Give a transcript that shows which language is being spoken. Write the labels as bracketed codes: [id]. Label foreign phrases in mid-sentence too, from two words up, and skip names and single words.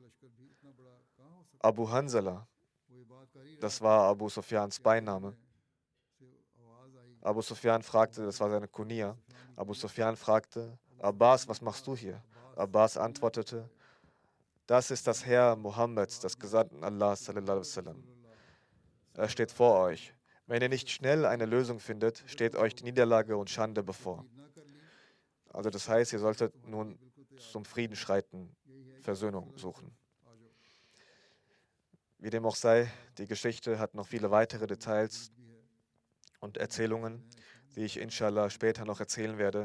[de] Abu Hanzala, das war Abu Sufyans Beiname. Abu Sufyan fragte, das war seine Kunia. Abu Sufyan fragte: Abbas, was machst du hier? Abbas antwortete: Das ist das Heer Mohammeds, des Gesandten Allah [ar] صلى الله عليه وسلم. [de] Er steht vor euch. Wenn ihr nicht schnell eine Lösung findet, steht euch die Niederlage und Schande bevor. Also das heißt, ihr solltet nun zum Frieden schreiten, Versöhnung suchen. Wie dem auch sei, die Geschichte hat noch viele weitere Details und Erzählungen, die ich inshallah später noch erzählen werde.